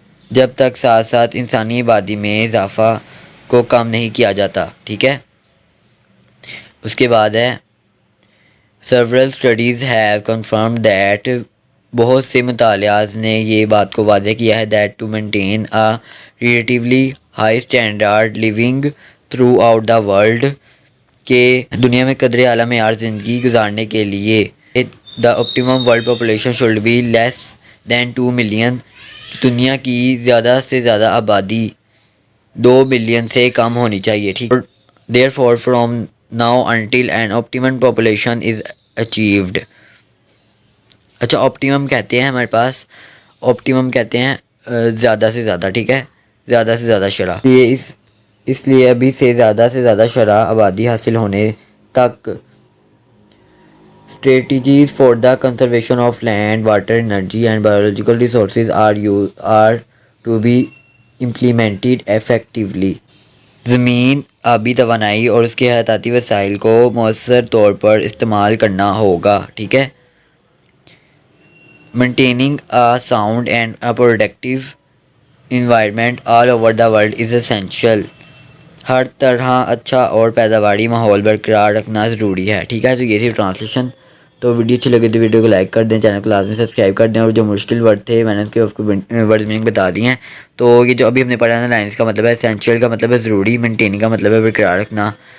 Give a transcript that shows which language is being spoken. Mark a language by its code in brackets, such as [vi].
[ur] جب تک ساتھ ساتھ انسانی آبادی میں اضافہ کو کم نہیں کیا جاتا، ٹھیک ہے. اس کے بعد ہے [en] several studies have confirmed that [ur] بہت سے مطالعات نے یہ بات کو واضح کیا ہے [en] that to maintain a relatively high standard living throughout the world [ur] کہ دنیا میں قدر اعلیٰ معیار زندگی گزارنے کے لیے [en] the optimum world population should be less than 2 million. [ur] دنیا کی زیادہ سے زیادہ آبادی 2 بلین سے کم ہونی چاہیے، ٹھیک ہے. [en] therefore from now until an optimum population is achieved. [ur] اچھا آپٹیمم کہتے ہیں ہمارے پاس، آپٹیمم کہتے ہیں زیادہ سے زیادہ، ٹھیک ہے، زیادہ سے زیادہ شرح. یہ اس لیے ابھی سے زیادہ شرح آبادی حاصل ہونے تک [en] strategies for the conservation of land, water, energy and biological resources are to be implemented effectively. [ur] زمین، آبی توانائی اور اس کے حیاتیاتی وسائل کو مؤثر طور پر استعمال کرنا ہوگا، ٹھیک ہے. [en] Maintaining a sound and a productive environment all over the world is essential. [ur] ہر طرح اچھا اور پیداواری ماحول برقرار رکھنا ضروری ہے، ٹھیک ہے. تو یہ تھی ٹرانسلیشن. تو ویڈیو اچھی لگے تو ویڈیو کو لائک کر دیں، چینل کو لازمی سبسکرائب کر دیں، اور جو مشکل ورڈ تھے میں نے اس کے آپ کو ورڈ میننگ بتا دی ہیں. تو یہ جو ابھی ہم نے پڑھا نا، لائنس کا مطلب ہے اسینشیل کا مطلب ہے ضروری، مینٹیننگ کا مطلب ہے برقرار رکھنا.